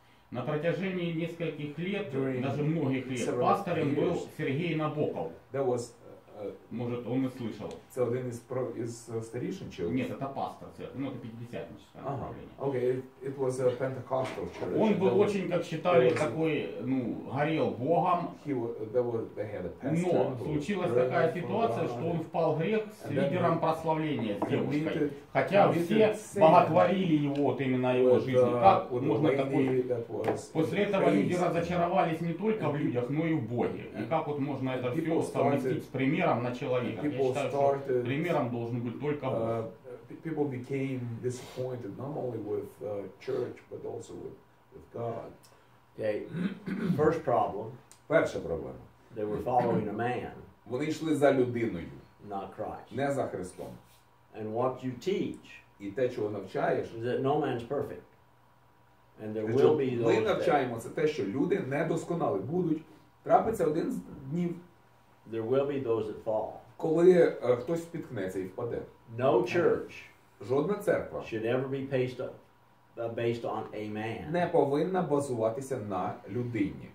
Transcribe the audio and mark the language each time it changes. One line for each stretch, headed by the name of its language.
Russian: На протяжении нескольких лет, даже многих лет, пастором был Сергей Набоков. Может, он и слышал.
Ukrainian: Це один із старішин чи?
Russian: Нет, это пастор церкви, ну это пятидесятническое направление.
English: Okay, it was a Pentecostal church.
Russian: Он был очень, как считали, такой, ну, горел Богом. Но случилась такая ситуация, что он впал в грех с лидером прославления, с девушкой. Хотя все боготворили его, вот именно его жизни. Как можно такой... После этого люди разочаровались не только в людях, но и в Боге. И как вот можно это все совместить с примером на человека? Я считаю, что примером должен быть только Бог.
English: People became disappointed not only with church but also with God. Okay, first problem,
Ukrainian: Перша проблема.
English: they were following a man,
Ukrainian: Вони йшли за людиною,
English: not Christ.
Ukrainian: не за Христом.
English: And what you teach
Ukrainian: І те, чого навчаєш,
English: is that no man's perfect. And there
Ukrainian: те,
English: will
Ukrainian: що
English: be
Ukrainian: ми
English: those that,
Ukrainian: навчаємо, це те, що люди недосконалі будуть. Трапиться один з днів,
English: there will be those that fall.
Ukrainian: коли хтось спіткнеться і впаде.
English: No church
Ukrainian: Жодна церква
English: should ever be based on a man
Ukrainian: не повинна базуватися на людині,